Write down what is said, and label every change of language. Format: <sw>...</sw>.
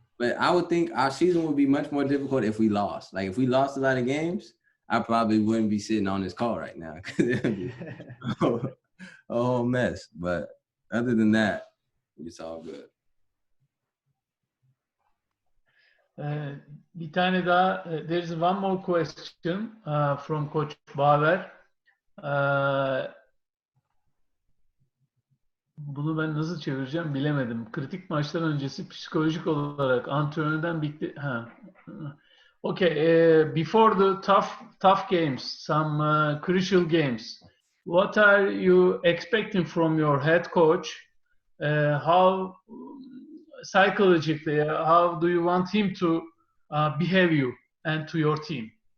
<en>But I would think our season would be much more difficult if we lost. Like if we lost a lot of games, I probably wouldn't be sitting on this call right now because it would be a whole mess. But other than that, it's all good.</en> <tr>Bir tane daha,</tr> <en>there's one more question from Coach Baver.</en> <tr>Bunu ben nasıl çevireceğim bilemedim. Kritik maçlar öncesi psikolojik olarak antrenörden bitti.</tr> <en>Okay, before the tough games, some crucial games, what are you expecting from your head coach? How psychologically, how do you want him to behave you and to your team?</en>